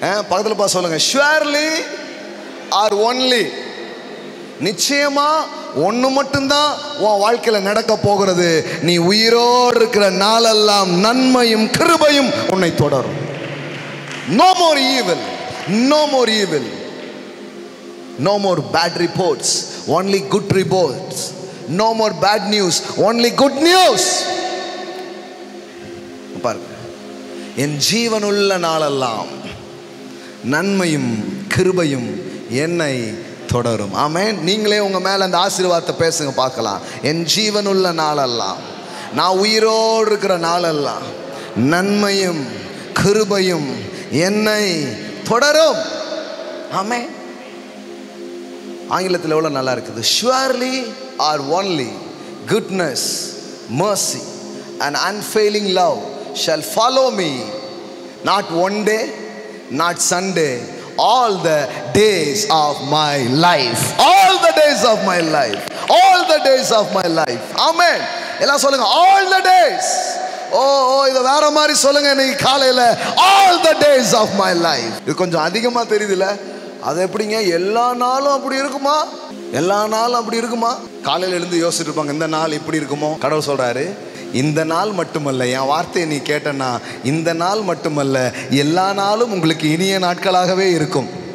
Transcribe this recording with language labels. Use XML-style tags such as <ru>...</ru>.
<ta>பக்கத்துல பா சொல்லுங்க, surely ஆர் ஒன்லி. நிச்சயமா ஒன்று மட்டும்தான் உன் வாழ்க்கையில் நடக்க போகிறது. நீ உயிரோடு இருக்கிற நாளெல்லாம் நன்மையும் கிருபையும் உன்னை தொடரும்.</ta> <en>No more evil, no more evil, no more bad reports, only good reports. No more bad news, only good news.</en> <ta>பாருங்க, என் ஜீவனுள்ள நாளெல்லாம் நன்மையும் கிருபையும் என்னை தொடரும். ஆமென். நீங்களே உங்க மேல அந்த ஆசீர்வாதத்தை பேசுங்க பார்க்கலாம். என் ஜீவனுள்ள நாளெல்லாம், நான் உயிரோடு இருக்கிற நாளெல்லாம் நன்மையும் கிருபையும் என்னை தொடரும். ஆமென். ஆங்கிலத்தில் எவ்வளவு நல்லா இருக்குது.</ta> <en>surely or only goodness, mercy and unfailing love shall follow me, not one day, not Sunday, all the days of my life. All the days of my life. All the days of my life. Amen.</en> <ta>எல்லாம் சொல்லுங்க,</ta> <en>all the days.</en> <ta>ஓ இத வேற மாதிரி சொல்லுங்க இன்னைக்கு காலையில,</ta> <en>all the days of my life.</en> <ta>இது கொஞ்சம் அதிகமா தெரியுதுல. அது எப்படிங்க எல்லா நாளும் அப்படி இருக்குமா? எல்லா நாளும் அப்படி இருக்குமா? காலையில எழுந்து யோசிச்சுட்டு இருப்பாங்க, இந்த நாள் இப்படி இருக்குமோ? கடவுள் சொல்றாரு, இந்த நாள் மட்டுமல்ல, என் வார்த்தையை நீ கேட்டனா இந்த நாள் மட்டுமல்ல, எல்லா நாளும் உங்களுக்கு இனிய நாட்களாகவே இருக்கும்.</ta>